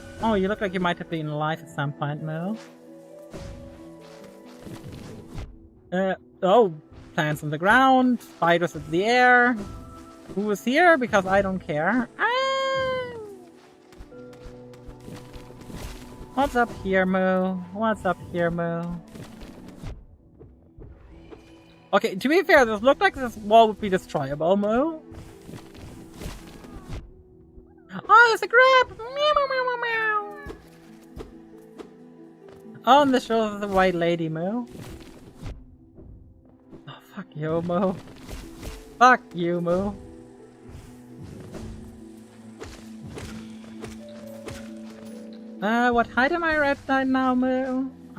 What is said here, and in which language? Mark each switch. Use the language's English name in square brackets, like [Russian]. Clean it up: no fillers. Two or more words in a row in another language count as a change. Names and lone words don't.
[English] Oh, you look like you might have been alive at some point, Moo. Oh, plants on the ground, spiders in the air. Who is here? Because I don't care. What's up here, Moo? What's up here, Moo? Okay, to be fair, this looked like this wall would be destroyable, Moo. Oh, there's a grab! Meow, meow, meow, meow. Oh, and this shows the white lady, Moo. Oh, fuck you, Moo. Fuck you, Moo. What height am I at right now, Moo?